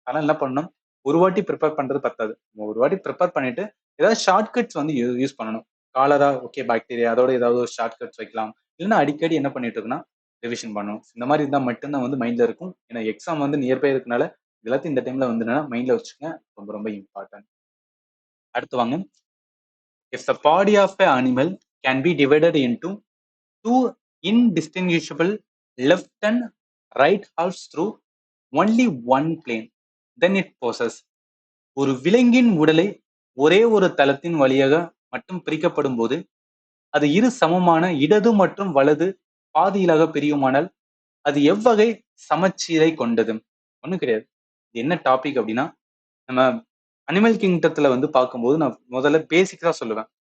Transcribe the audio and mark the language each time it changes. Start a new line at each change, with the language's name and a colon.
Tamil: அதனால என்ன பண்ணணும், ஒரு வாட்டி ப்ரிப்பேர் பண்றது பத்தாது. ஒரு வாட்டி ப்ரிப்பேர் பண்ணிட்டு ஏதாவது ஷார்ட்கட்ஸ் வந்து யூஸ் பண்ணணும். காலரா ஓகே பாக்டீரியா அதோட ஏதாவது ஒரு ஷார்ட்கட்ஸ் வைக்கலாம். இல்லைன்னா அடிக்கடி என்ன பண்ணிட்டு இருக்குன்னா ரிவிஷன் பண்ணணும். இந்த மாதிரி இருந்தால் மட்டும்தான் வந்து மைண்ட்ல இருக்கும். ஏன்னா எக்ஸாம் வந்து நியர்பை இருக்கனால எல்லாத்தையும் இந்த டைம்ல வந்து என்னன்னா மைண்ட்ல வச்சுக்கோங்க. ரொம்ப ரொம்ப இம்பார்ட்டன்ட். அடுத்து வாங்க.
English: If the body of an animal can be divided into two indistinguishable left and right halves through only one plane, then it possesses.
Tamil: ஒரு விலங்கின் உடலை ஒரே ஒரு தளத்தின் வழியாக மட்டும் பிரிக்கப்படும் போது அது இரு சமமான இடது மற்றும் வலது பாதியிலாக பிரியுமானால் அது எவ்வகை சமச்சீரை கொண்டது? ஒண்ணும் கிடையாது. இது என்ன டாபிக் அப்படின்னா, நம்ம அனிமல் கிங்டத்துல வந்து பார்க்கும்போது நான் முதல்ல பேசிக்கா சொல்லுவேன்.